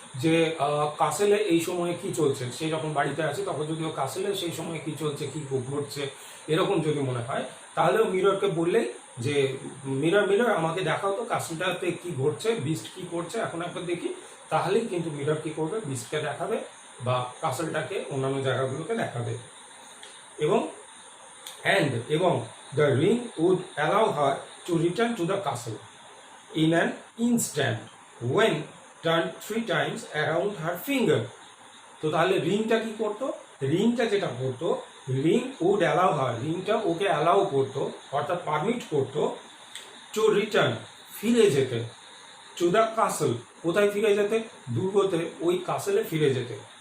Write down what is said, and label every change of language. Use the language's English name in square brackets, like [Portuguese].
[Bangla] যে কাসেলে এই সময়ে কি চলছে, সে যখন বাড়িতে আছে তখন যদি ও কাসেলে সেই সময়ে কি চলছে, কি ঘটছে এরকম যদি মনে হয়, তাহলে ও মিররকে বললেই যে মিরর মিরর আমাকে দেখাও তো কাসেলটাতে কি ঘটছে, বিস্ট কি করছে এখন একবার দেখি, তাহলেই কিন্তু মিরর কি করবে, বিস্টকে দেখাবে বা কাসেলটাকে অন্যান্য জায়গাগুলোকে দেখাবে। এবং এবং [English] the ring would allow her to return to the castle in an instant when turned 3 times around her finger. [Bangla] তো তাহলে রিংটা কি করতো, রিংটা যেটা করতো, [English] ring would allow her, [Bangla] রিংটা ওকে অ্যালাউ করতো অর্থাৎ পারমিট করতো টু রিটার্ন, ফিরে যেতে, টু দ্য কাসল, কোথায় ফিরে যেতে, দুর্গতে, ওই কাসেলে ফিরে যেতে,